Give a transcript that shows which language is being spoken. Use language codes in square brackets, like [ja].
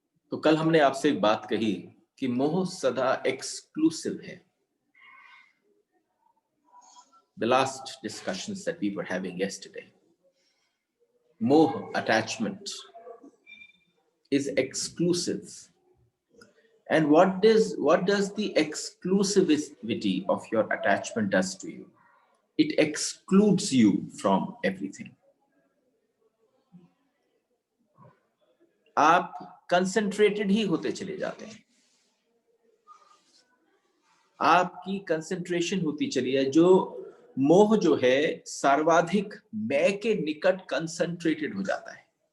[hi] तो कल हमने आपसे एक बात कही कि मोह सदा एक्सक्लूसिव है। [en] The last discussions that we were having yesterday, moh attachment is exclusive. And what does the exclusivity of your attachment does to you? It excludes you from everything. [hi] आप कंसंट्रेटेड ही होते चले जाते हैं, आपकी कंसंट्रेशन होती चली है। जो मोह जो है सर्वाधिक मैं के निकट कंसंट्रेटेड हो जाता है।